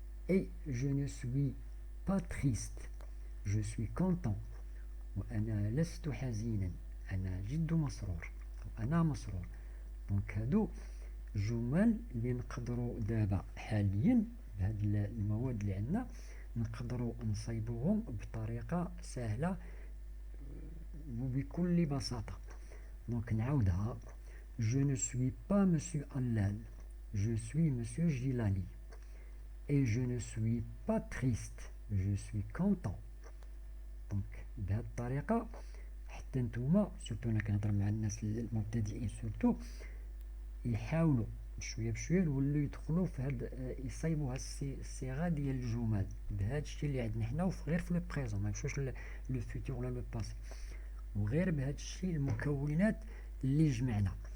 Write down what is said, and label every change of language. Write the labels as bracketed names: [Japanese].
[Arabic] اي جو نو سوي با تريست جو سوي كونطون وأنا لست حزينا أنا جد مسرور أنا مسرور. دونك هادو جمل اللي نقدروا دابا حاليا بهاد المواد اللي عندنا نقدروا نصيبوهم بطريقة سهلة وبكل بساطة. [French] دونك نعاودها je ne suis pas monsieur Allal je suis monsieur Gilali et je ne suis pas triste je suis content. [Arabic] دونك بهذه الطريقة حتى نتوما سورتو انا كنهضر مع الناس المبتدئين سورتو يحاولوا بشويه بشويه يولوا يدخلوا في هاد يصايبوا هاد الصيغه ديال الجمل بهذا الشيء اللي عندنا حنا وغير في لو بريزون ما نمشوش لو فيتور ولا لو باسي وغير بهذا الشيء المكونات اللي جمعنا.